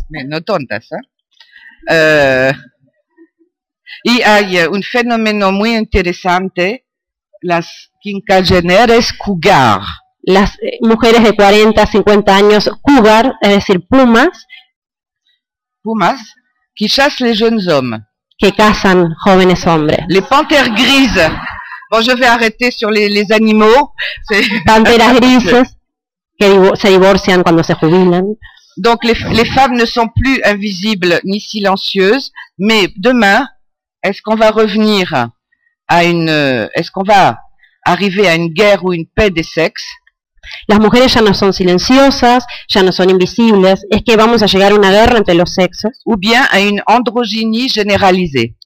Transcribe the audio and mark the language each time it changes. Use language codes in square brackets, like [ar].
[es] No tontas, ¿eh? Y hay un fenómeno muy interesante, las quinquagenaires cougar. Las mujeres de 40, 50 años cougar, es decir, pumas. [fr] Pumas, qui chassent les jeunes hommes. [es] Que cazan jóvenes hombres. [fr] Les panthères grises. Bon, je vais arrêter sur les animaux. [es] Panteras grises que se divorcian cuando se jubilan. [fr] Donc les femmes ne sont plus invisibles ni silencieuses, mais demain, est-ce qu'on va arriver à une guerre ou une paix des sexes? [es] Las mujeres ya no son silenciosas, ya no son invisibles. ¿Es que vamos a llegar a una guerra entre los sexos? O bien a una androginia generalizada.